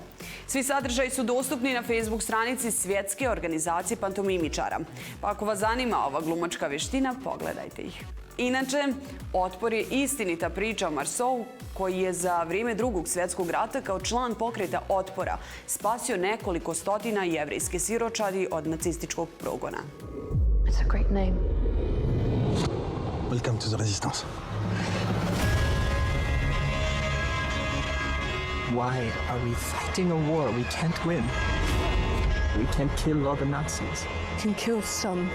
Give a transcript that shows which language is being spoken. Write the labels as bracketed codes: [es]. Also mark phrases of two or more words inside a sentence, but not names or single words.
[bs] Svi sadržaji su dostupni na Facebook stranici Svjetske organizacije pantomimičara, pa ako vas zanima ova glumačka vještina, pogledajte ih. Inače, Otpor je istinita priča o Marceauu, koji je za vrijeme Drugog svjetskog rata kao član pokreta Otpora spasio nekoliko stotina jevrejske siročadi od nacističkog progona. [en] It's a great name. Welcome to the resistance. Why are we fighting a war we can't win? We can't kill all the Nazis. We can kill some.